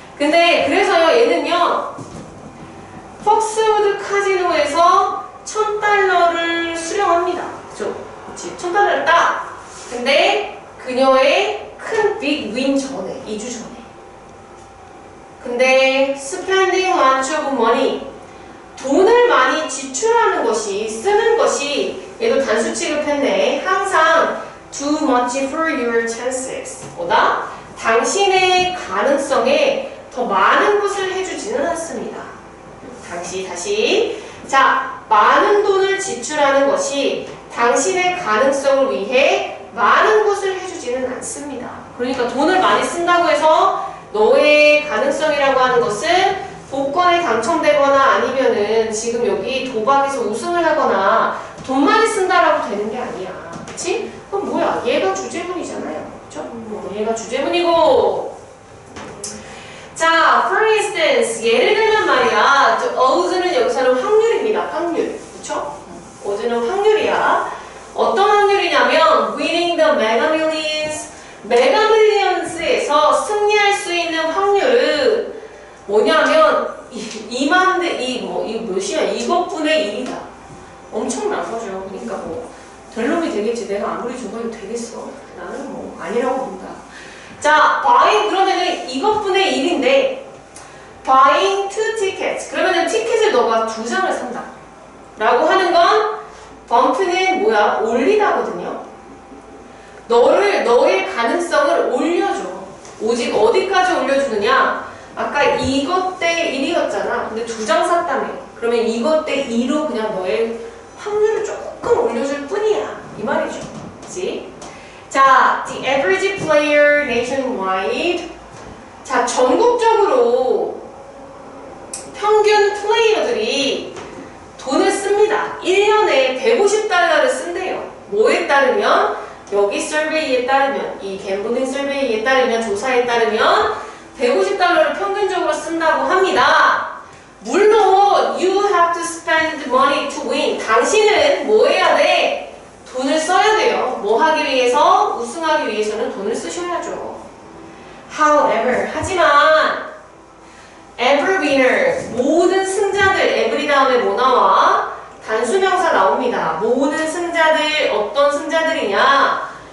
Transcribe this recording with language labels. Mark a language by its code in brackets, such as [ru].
[ko] 근데 그래서요 얘는요 폭스우드 카지노에서 $1,000를 수령합니다. 그죠? 그치? $1,000를 따. 근데 그녀의 빅 윈 전에, 2주 전에. 근데 [en] spending lots of money, [ko] 돈을 많이 지출하는 것이, 쓰는 것이, 얘도 단수 취급했네. [en] 항상 too much for your chances. [ko] 보다 당신의 가능성에 더 많은 것을 해주지는 않습니다. 다시. 자, 많은 돈을 지출하는 것이 당신의 가능성을 위해 많은 것을 해주지는 않습니다. 그러니까 돈을 많이 쓴다고 해서 너의 가능성이라고 하는 것은 복권에 당첨되거나 아니면은 지금 여기 도박에서 우승을 하거나 돈 많이 쓴다라고 되는 게 아니야. 그치? 그럼 뭐야? 얘가 주제문이잖아요. 그쵸? 얘가 주제문이고. 자, [en] for instance, [ko] 예를 들면 말이야. 어우즈는 여기서는 확률입니다. 확률. 그쵸? 어제는 확률이야. 어떤 확률이냐면 [en] winning the mega millions. [ko] 메가 밀리언스에서 승리할 수 있는 확률은 뭐냐면 2만 대, 이거 몇이야? 이것분의 1이다. 엄청난 거죠. 그러니까 뭐 될 놈이 되겠지. 내가 아무리 줘봐도 되겠어. 나는 뭐 아니라고 본다. 자, buying 그러면은 이것분의 1인데 [en] buying 2 tickets. [ko] 그러면은 티켓을 너가 2장을 산다. 라고 하는 건 bump는 뭐야? 올리다거든요. 너의 가능성을 올려줘. 오직 어디까지 올려주느냐? 아까 이것 대 1이었잖아. 근데 2장 샀다며. 그러면 이것 대 2로 그냥 너의 확률을 조금 올려줄 뿐이야. 이 말이죠. 그치? [en] 자, the average player nationwide. [ko] 자, 전국적으로 평균 플레이어들이 돈을 씁니다. 1년에 150달러를 쓴대요. 뭐에 따르면? 여기 서베이에 따르면, 이 갬블링 서베이에 따르면, 조사에 따르면 150달러를 평균적으로 쓴다고 합니다. [en] 물론 you have to spend money to win. [ko] 당신은 뭐 해야 돼? 돈을 써야 돼요. 뭐 하기 위해서? 우승하기 위해서는 돈을 쓰셔야죠. However, 하지만 [en] every winner, [ko] 모든 승자들, every 다음에 뭐 나와? 단수명사 나옵니다. 모든 승자들, 어떤 승자들이냐?